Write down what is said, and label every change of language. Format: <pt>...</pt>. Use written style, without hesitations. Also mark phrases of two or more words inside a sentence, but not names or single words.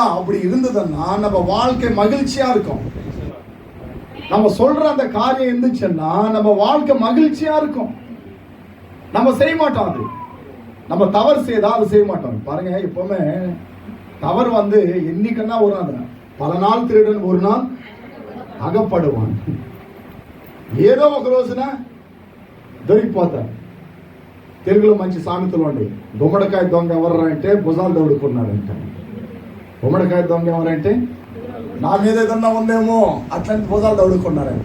<ta>அப்படி இருந்ததுன்னா நம்ம வாழ்க்கை மகிழ்ச்சியா இருக்கும். நம்ம சொல்ற அந்த காரியம் இருந்துச்சுன்னா நம்ம வாழ்க்கை மகிழ்ச்சியா இருக்கும். நம்ம செய்ய மாட்டோம். அது நம்ம தவறு செய்தா அது செய்ய மாட்டோம். பாருங்க, எப்பவுமே தவறு என்னைக்குன்னா ஒரு நாள், பல நாள் திருடன் ஒரு நாள் అగపడువాన్.</ta> <te>ఏదో ఒక రోజున దొరికిపోతారు. తెలుగులో మంచి సామెతలు ఉండి, గుమ్మడికాయ దొంగ ఎవరు అంటే భుజాలు దౌడుకున్నారంట. గుమ్మడికాయ దొంగ ఎవరంటే నా మీద ఏదన్నా ఉందేమో అట్లాంటి భుజాలు దౌడుకున్నారంట.</te>